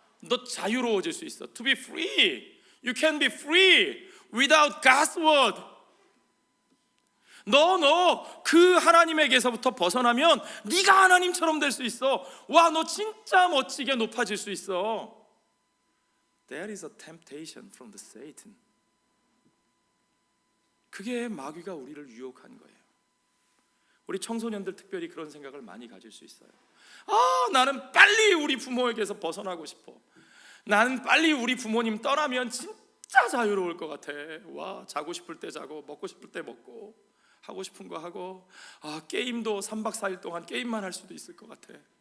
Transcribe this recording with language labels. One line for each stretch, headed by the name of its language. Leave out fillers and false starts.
Korean: 너 자유로워질 수 있어.
English: To be free, you can be free without God's word.
Korean: 너 그 하나님에게서부터 벗어나면 네가 하나님처럼 될 수 있어. 와, 너 진짜 멋지게 높아질 수 있어.
English: There is a temptation from the Satan.
Korean: 그게 마귀가 우리를 유혹한 거예요. 우리 청소년들 특별히 그런 생각을 많이 가질 수 있어요. 나는 빨리 우리 부모에게서 벗어나고 싶어. 나는 빨리 우리 부모님 떠나면 진짜 자유로울 것 같아. 와, 자고 싶을 때 자고 먹고 싶을 때 먹고 하고 싶은 거 하고, 게임도 3박 4일 동안 게임만 할 수도 있을 것 같아.